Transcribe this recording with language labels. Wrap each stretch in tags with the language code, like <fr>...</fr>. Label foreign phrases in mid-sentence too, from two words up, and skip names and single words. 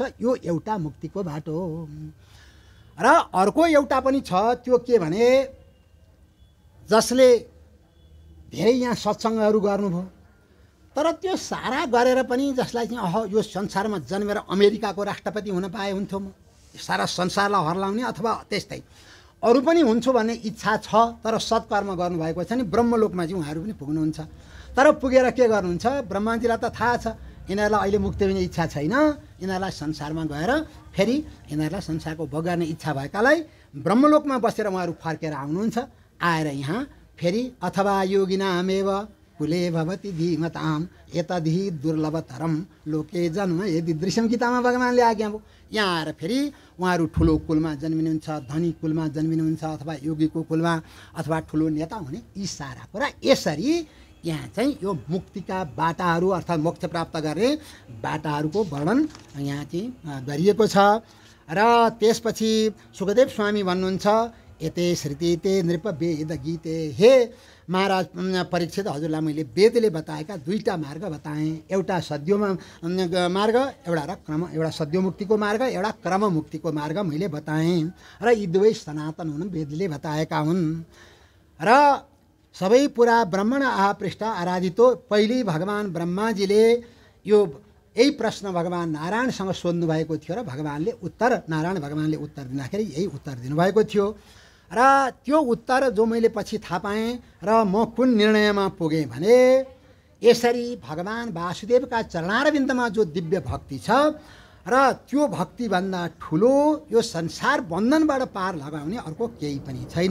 <ne>यो एउटा मुक्तिको बाटो हो। र अर्को एउटा पनि छ, त्यो के भने जसले धेरै यहाँ सत्सङ्गहरू गर्नुभयो तर त्यो सारा गरेर पनि जसलाई चाहिँ यो संसारमा जन्मेर अमेरिकाको राष्ट्रपति हुन पाए हुन्थ्यो, म सारा संसारलाई हर्लाउने अथवा त्यस्तै अरू पनि हुन्छु भन्ने इच्छा छ, तर सत्कर्म गर्नुभएको छ नि ब्रह्मलोकमा चाहिँ उहाँहरू पनि पुग्नुहुन्छ। तर पुगेर के गर्नुहुन्छ, ब्रह्माजीलाई त थाहा छ यिनीहरूलाई अहिले मुक्ति हुने इच्छा छैन, यिनीहरूलाई संसारमा गएर फेरि यिनीहरूलाई संसारको भोग गर्ने इच्छा भएकालाई ब्रह्मलोकमा बसेर उहाँहरू फर्केर आउनुहुन्छ। आएर यहाँ फेरि अथवा</ne> <sa>योगिनामेव कुले भवति धीमताम एतद्धि दुर्लभतरम लोके जन्म यदि दृश्यम</sa> <ne>गीतामा भगवान्ले आज्ञा भयो। यहाँ आएर फेरि उहाँहरू ठुलो कुलमा जन्मिनुहुन्छ, धनी कुलमा जन्मिनुहुन्छ, अथवा योगीको कुलमा अथवा ठुलो नेता हुने, यी सारा कुरा यसरी यहाँ चाहिँ यो मुक्तिका बाटाहरू अर्थात् मोक्ष प्राप्त गर्ने बाटाहरूको वर्णन यहाँ चाहिँ गरिएको छ। र त्यसपछि सुखदेव स्वामी भन्नुहुन्छ</ne> <sa>यते श्रुति ते नृप वेद गीते,</sa> <ne>हे महाराज परीक्षित, हजुरलाई मैले वेदले बताएका दुईटा मार्ग बताएँ, एउटा सद्योमा मार्ग एउटा सद्योमुक्तिको मार्ग, एउटा क्रममुक्तिको मार्ग मैले बताएँ र यी दुवै सनातन हुन्, वेदले बताएका हुन्।</ne> <sa>र सबै पुरा ब्रह्मण आह पृष्ठ आराधितो,</sa> <ne>पहिले भगवान् ब्रह्माजीले यही प्रश्न भगवान् नारायणसँग सोध्नु भएको थियो र नारायण भगवान्ले उत्तर दिँदाखेरि यही उत्तर दिनुभएको थियो। र त्यो उत्तर जो मैले पछि थाहा पाएँ र म कुन निर्णयमा पुगेँ भने यसरी भगवान् वासुदेवका चरणारविन्दमा जो दिव्य भक्ति छ र त्यो भक्तिभन्दा ठुलो यो संसार बन्धनबाट पार लगाउने अर्को केही पनि छैन।</ne>